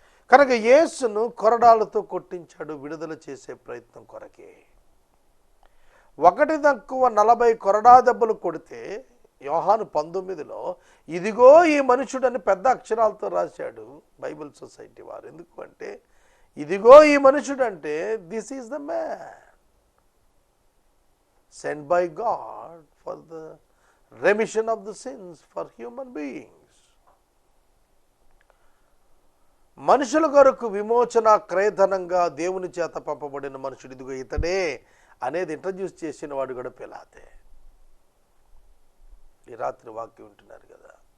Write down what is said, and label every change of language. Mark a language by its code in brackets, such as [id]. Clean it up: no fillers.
[te] కనుక యేసును కొరడాలతో కొట్టించాడు విడుదల చేసే ప్రయత్నం కొరకే. 1-40 కొరడా దెబ్బలు కొడితే యోహాను 19లో ఇదిగో ఈ మనుషుడని పెద్ద అక్షరాలతో రాశాడు బైబిల్ సొసైటీ వారు. ఎందుకు అంటే ఇదిగో ఈ మనుషుడు అంటే [en] This is the man sent by God for the remission of the sins for human beings. [te] మనుషుల కొరకు విమోచన క్రయధనంగా దేవుని చేత పంపబడిన మనుషుడు ఇదిగో ఇతడే అనేది ఇంట్రడ్యూస్ చేసిన వాడు కూడా పిలాతే. ఈ రాత్రి వాక్యం వింటున్నారు కదా.